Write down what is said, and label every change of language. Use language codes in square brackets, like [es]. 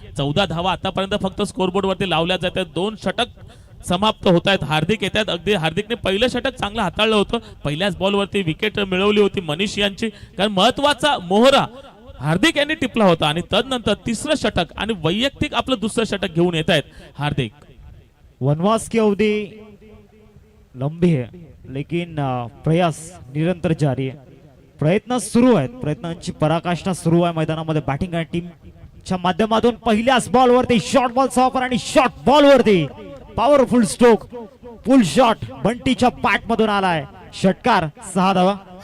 [mr] 14 धावा आतापर्यंत फक्त स्कोर बोर्ड वरती लावल्या जात आहेत. 2 षटक समाप्त होत आहेत. हार्दिक येत आहेत. अगदी हार्दिकने पहिलं षटक चांगलं हाताळलं होतं. पहिल्याच बॉल वरती विकेट मिळवली होती मनीष यांची, कारण महत्वाचा मोहरा हार्दिक यांनी टिपला होता आणि तदनंतर 3रं षटक आणि वैयक्तिक आपलं 2रं षटक घेऊन येत आहेत हार्दिक. [hi] वनवास की अवधि लंबी है लेकिन प्रयास निरंतर जारी है. [mr] प्रयत्न सुरू आहेत, प्रयत्नांची पराकाष्ठा सुरू आहे मैदानामध्ये. बॅटिंग आणि टीमच्या माध्यमातून पहिल्याच बॉल वरती शॉर्ट बॉल सॉपर आणि शॉर्ट बॉल वरती पॉवरफुल स्ट्रोक, फुल शॉट बंटीच्या बॅट मधून आलाय. षटकार 6 धावा.